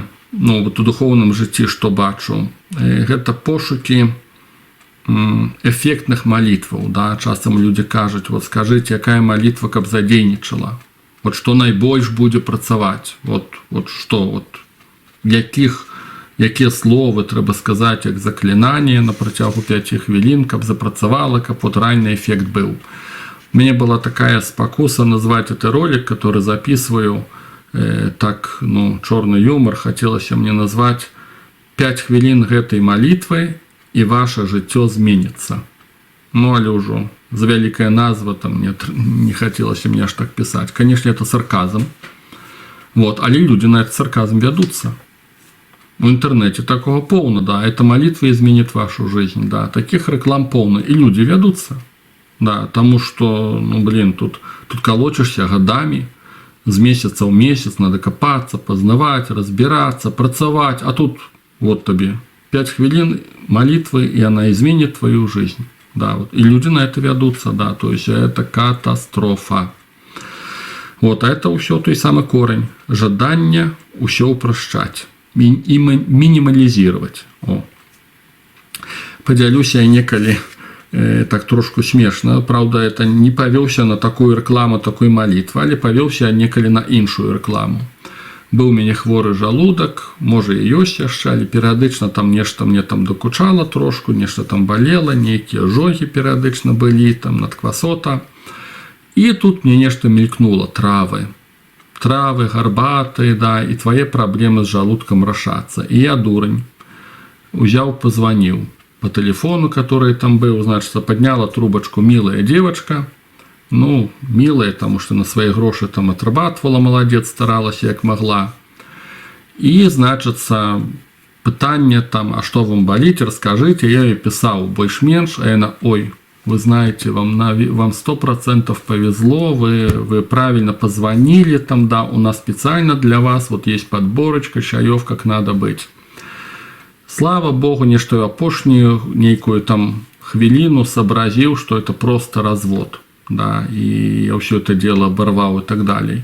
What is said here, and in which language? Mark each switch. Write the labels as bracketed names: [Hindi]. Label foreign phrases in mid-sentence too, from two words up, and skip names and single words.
[Belarusian] Вот у духоўным жыцці што бачу? Гэта пошукі эффектных молитваў, да, часам людзі кажуць, вот скажыце, якая молитва, каб задзейнічала? Вот што найбольш будзе працаваць? Вот што, якія словы трэба сказаць як заклінанне на працягу 5 хвілін, каб запрацавала, каб ранні эфект быў. У мяне была такая спакуса назваць [Russian] этот ролик, который записываю так, [Belarusian] ну, чорны юмор хацелася мне назваць 5 хвілін гэтай малітвы і ваше жыццё зменіцца. Ну, але ўжо за вялікая назва, там не хацелася мне аж так пісаць. [Russian] Конечно, это сарказм. Вот, але люди на этот сарказм ведутся. В интернете такого полно, да, это молитва изменит вашу жизнь, да, таких реклам полно, и люди ведутся, да, потому что, ну, блин, тут колочишься годами, с месяца в месяц надо копаться, познавать, разбираться, працавать, а тут вот тебе 5 хвилин молитвы, и она изменит твою жизнь, да, вот, и люди на это ведутся, да, то есть это катастрофа. Вот, а это все той самый корень, жадання все упрощать и минимализировать. О. [Belarusian] Подзялюся я некалі, так трошку [Russian] смешно, правда, это не повелся на такую рекламу, такой молитвы, [Belarusian] але повелся я некалі на іншую рекламу. [Russian] Был у меня [Belarusian] хворый жалудок, может и ёсць яшчэ, але периодично там нешта мне там докучало трошку, нешта там болело, некие ожоги периодично были, там надквасота. [Russian] И тут мне нечто мелькнуло, травы, горбатые, да, и твои проблемы с желудком решатся. И я, дурень, взял, позвонил по телефону, который там был, значит, подняла трубочку милая девочка, ну, милая, потому что на свои гроши там отрабатывала, молодец, старалась, как могла. И, значит, питание там, а что вам болит, расскажите, я ей писал больш-менш, а она, ой, вы знаете, вам 100% повезло, вы правильно позвонили, там, да, у нас специально для вас, вот есть подборочка, чаев, как надо быть. Слава Богу, не что я [Belarusian] апошнюю некую там хвилину [Russian] сообразил, что это просто развод, да, и я все это дело оборвал и так далее.